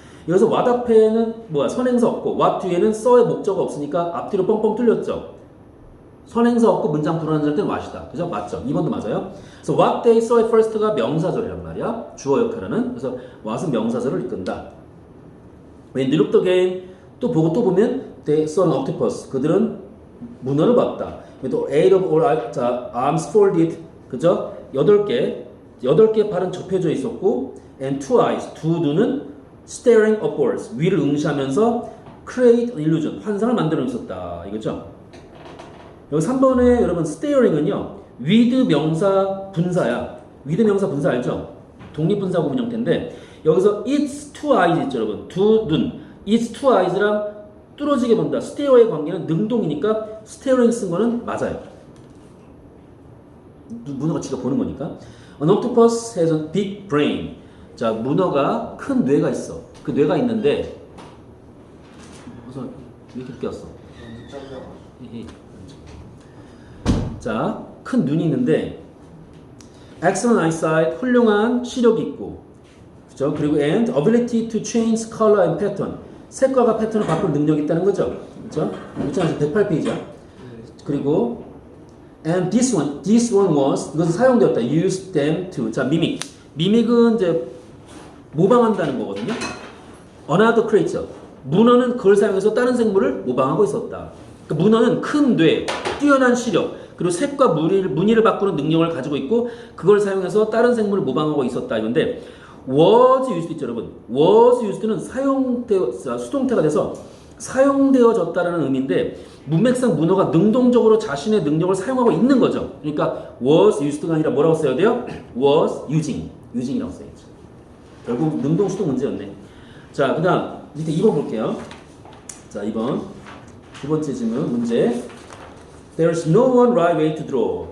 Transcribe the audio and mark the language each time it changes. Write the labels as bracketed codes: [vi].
[ko] 여기서 what 앞에는 뭐야? 선행사 없고 what 뒤에는 saw의 목적어 없으니까 앞뒤로 뻥뻥 뚫렸죠. 선행사 없고 문장 불완전할 때는 what이다. 그죠? 맞죠? 2번도 맞아요. 그래서 [en] what they saw at first [ko] 가 명사절이란 말이야. 주어 역할하는. 그래서 what은 명사절을 이끈다. [en] When they looked again [ko] 또 보고 또 보면 [en] they saw an octopus [ko] 그들은 문어를 봤다. [en] 또 eight of all arms folded 그죠? [ko] 8개 팔은 접혀져 있었고 [en] and two eyes [ko] 두 눈은 [en] staring upwards [ko] 위를 응시하면서 [en] create an illusion [ko] 환상을 만들어 있었다. 이거죠? 여기 3번에 여러분 staring은요 with 명사 분사야. with 명사 분사 알죠? 독립분사 구분 형태인데 여기서 [en] its two eyes [ko] 있죠 여러분. 두 눈. [en] its two eyes [ko] 랑 뚫어지게 본다. stare의 관계는 능동이니까 staring 쓴 거는 맞아요. 문어가 지가 보는 거니까. [en] An octopus has a big brain. [ko] 자, 문어가 큰 뇌가 있어. 그 뇌가 있는데 우선 왜 이렇게 꼈어? 자, 큰 눈이 있는데 [en] excellent eyesight, [ko] 훌륭한 시력이 있고 그죠? 그리고 [en] and ability to change color and pattern [ko] 색깔과 패턴을 바꿀 능력이 있다는 거죠. 그죠? 108페이지야. [en] 그리고 and this one was [ko] 이것은 사용되었다. [en] use them to [ko] 자, mimic은 이제 모방한다는 거거든요. [en] another creature [ko] 문어는 그걸 사용해서 다른 생물을 모방하고 있었다. 그러니까 문어는 큰 뇌, 뛰어난 시력 그리고 색과 무늬를 바꾸는 능력을 가지고 있고 그걸 사용해서 다른 생물을 모방하고 있었다 이건데 [en] was used [ko] 있죠 여러분. was used는 수동태가 돼서 사용되어졌다라는 의미인데 문맥상 문어가 능동적으로 자신의 능력을 사용하고 있는 거죠. 그러니까 [en] was used [ko] 가 아니라 뭐라고 써야 돼요? [en] was using [ko] 이라고 써야죠. 결국 능동 수동 문제였네. 자, 그다음 밑에 2번 볼게요. 자, 2번 두 번째 질문 문제. [en] There's no one right way to draw.